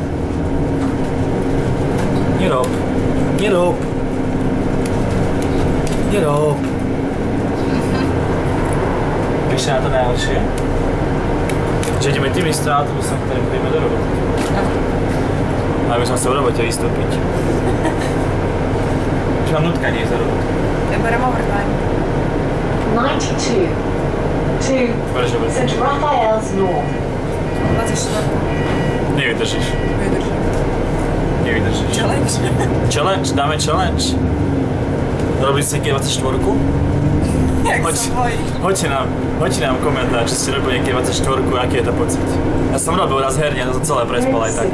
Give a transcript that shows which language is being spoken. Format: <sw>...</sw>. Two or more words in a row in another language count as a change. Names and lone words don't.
<sk>Nerob. Vieš na to najlepšie? Že ideme tým istým autobusom, ktorým ideme do roboty. Ale by som chcel v robote vystúpiť. Už mám nutkanie za robotu. Ja berem overtime.</sk> <en>92 to St. Raphael's North.</en> <sk>24. Nevydržíš. Challenge. Dáme challenge. Robili ste niekde 24-ku? Hoďte nám komentár, či ste robili niekde 24-ku, aký je to pocit. Ja som robil raz herne, to celé prespal aj tak.</sk>